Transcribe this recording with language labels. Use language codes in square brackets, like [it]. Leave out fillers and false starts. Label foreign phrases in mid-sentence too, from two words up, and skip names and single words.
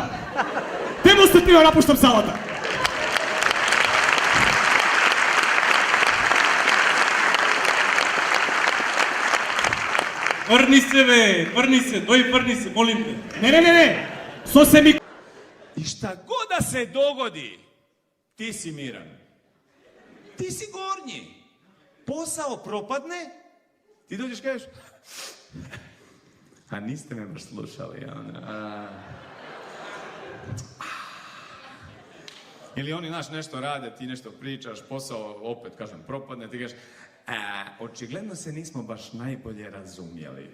[mk] Демонстративно ја напуштам салата. [bg] Върни се, бе, върни се, върни се, молим те. [mk] Не. Со се ми... [hr] I šta god da se dogodi, ti si miran. Ti si gornji. Posao propadne, ti dođeš kažeš, a niste me baš slušali, Ili oni, znaš, nešto rade, ti nešto pričaš, posao opet, kažem, propadne, ti kažeš, očigledno se nismo baš najbolje razumjeli.